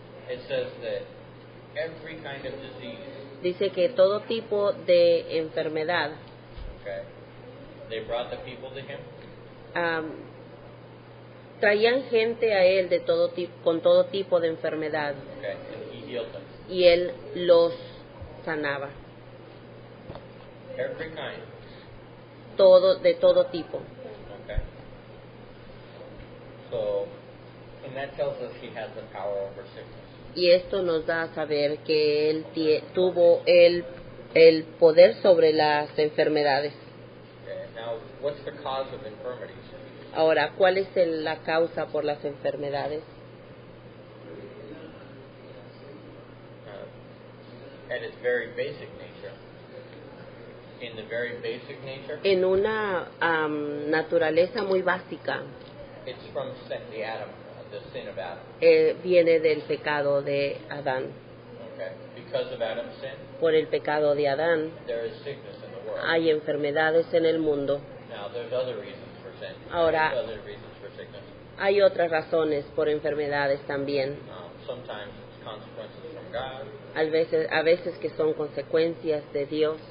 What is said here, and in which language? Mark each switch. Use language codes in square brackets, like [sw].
[en] it says that every kind of disease, [es] dice que todo tipo de enfermedad, [en] okay, they brought the people to him, [es] traían gente a Él de todo con todo tipo de enfermedad [en] okay, and he healed them. [es] y Él los sanaba. [en] Every kind, [es] De todo tipo. [en] okay. So, and that tells us he has the power over sickness. [es] Y esto nos da a saber que Él tuvo el poder sobre las enfermedades. [en] Okay. Now, what's the cause of infirmities? [es] Ahora, ¿cuál es la causa por las enfermedades? [en] At its very basic nature. In the very basic nature, [es] En una naturaleza muy básica, [en] it's from the sin of Adam. [es] Viene del pecado de Adán. [en] Okay. Because of Adam's sin, [es] Por el pecado de Adán [en] there is sickness in the world. [es] hay enfermedades en el mundo. [en] Now, there's other reasons for sin. [es] Ahora- [en] There's other reasons for sickness. [es] Hay otras razones por enfermedades también. [en] Sometimes it's consequences from God. [es] A veces que son consecuencias de Dios.